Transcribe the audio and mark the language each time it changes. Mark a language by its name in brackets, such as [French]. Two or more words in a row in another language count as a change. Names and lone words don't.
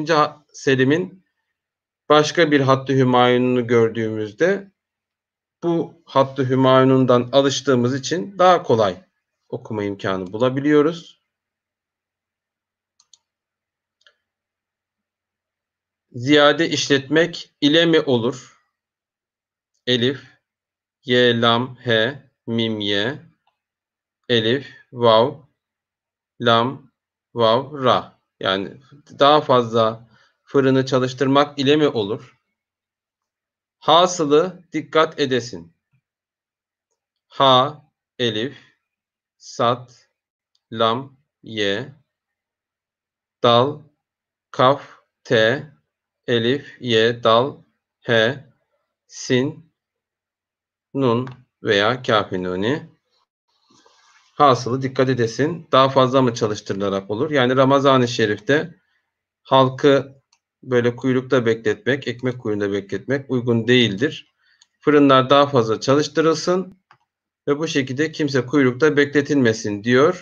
[Turkish] Selim'in başka bir Hattı Hümayun'unu gördüğümüzde bu Hattı Hümayun'dan alıştığımız için daha kolay okuma imkanı bulabiliyoruz. Ziyade işletmek ile mi olur? Elif, ye, lam, he, mim, ye, elif, vav, lam, vav, ra. Yani daha fazla fırını çalıştırmak ile mi olur? Hasılı dikkat edesin. Ha, elif, sat, lam, ye, dal, kaf, te, elif, ye, dal, he, sin, nun veya kâf-i nuni. Hasılı dikkat edesin. Daha fazla mı çalıştırılarak olur? Yani Ramazan-ı Şerif'te halkı böyle kuyrukta bekletmek, ekmek kuyruğunda bekletmek uygun değildir. Fırınlar daha fazla çalıştırılsın ve bu şekilde kimse kuyrukta bekletilmesin diyor.